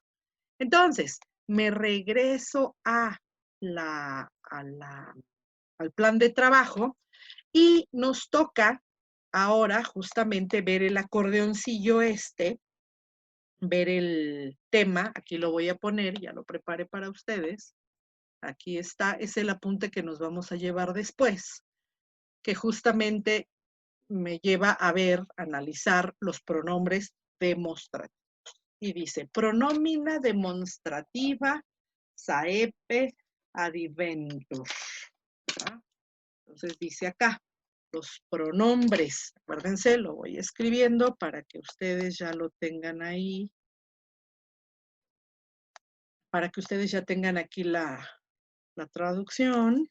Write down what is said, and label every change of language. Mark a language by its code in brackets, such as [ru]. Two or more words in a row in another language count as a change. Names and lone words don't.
[es] Entonces, me regreso al plan de trabajo y nos toca ahora justamente ver el acordeoncillo ver el tema, aquí lo voy a poner, ya lo preparé para ustedes. Aquí está, es el apunte que nos vamos a llevar después, que justamente me lleva a analizar los pronombres demostrativos. Y dice, [la] pronomina demostrativa saepe adiventur. [es] ¿Ah? Entonces dice acá, los pronombres, acuérdense, lo voy escribiendo para que ustedes ya lo tengan ahí, para que ustedes ya tengan aquí la traducción.